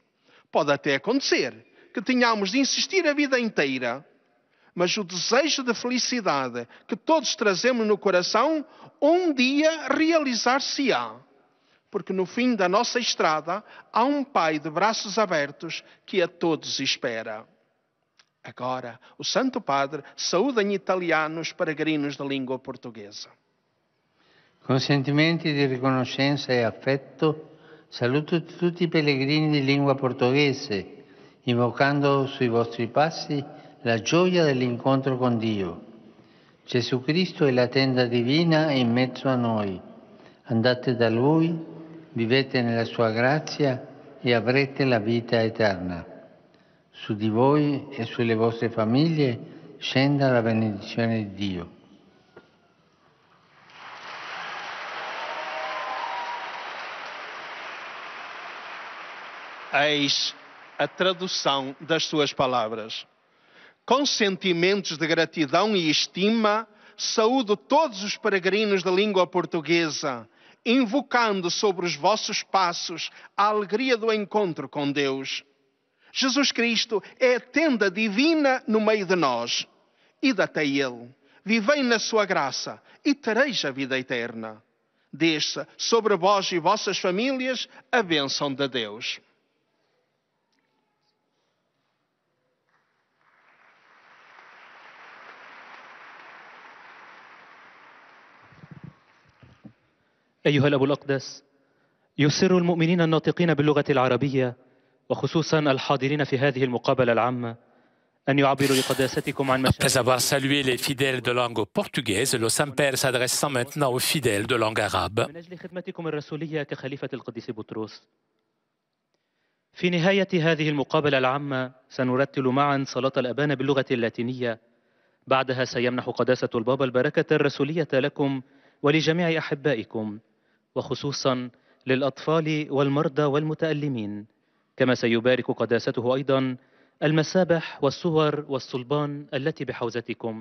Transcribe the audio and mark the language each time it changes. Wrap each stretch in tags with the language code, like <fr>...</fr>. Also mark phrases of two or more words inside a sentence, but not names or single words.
<pt>Pode até acontecer que tenhamos de insistir a vida inteira, mas o desejo de felicidade que todos trazemos no coração, um dia realizar-se-á. Porque no fim da nossa estrada há um Pai de braços abertos que a todos espera. Agora, o Santo Padre saúda em italiano os peregrinos da língua portuguesa.</pt> <it>Con sentimenti di riconoscenza e affetto, saluto tutti i pellegrini di lingua portoghese, invocando sui vostri passi la gioia dell'incontro con Dio. Gesù Cristo è la tenda divina in mezzo a noi. Andate da Lui vivete nella sua grazia e avrete la vita eterna. Su di voi e sulle vostre famiglie scenda la benedizione di Dio.</it> <pt>Eis a tradução das suas palavras. Com sentimentos de gratidão e estima, saúdo todos os peregrinos da língua portuguesa, invocando sobre os vossos passos a alegria do encontro com Deus. Jesus Cristo é a tenda divina no meio de nós. Ide até Ele, vivei na sua graça e tereis a vida eterna. Desça sobre vós e vossas famílias a bênção de Deus.</pt> <ar>أيها الأب الأقدس، يسر المؤمنين الناطقين باللغة العربية وخصوصا الحاضرين في هذه المقابلة العامة أن يعبروا لقداستكم عن</ar> <fr>Après avoir salué les fidèles de langue portugaise, le Saint-Père s'adressant maintenant aux fidèles de langue arabe.</fr> <ar>من أجل خدمتكم الرسولية كخليفة القديس بطرس. في نهاية هذه المقابلة العامة سنرتل معا صلاة الأبان باللغة اللاتينية. بعدها سيمنح قداسة البابا البركة الرسولية لكم ولجميع أحبائكم، وخصوصا للأطفال والمرضى والمتألمين، كما سيبارك قداسته أيضا المسابح والصور والصلبان التي بحوزتكم.</ar>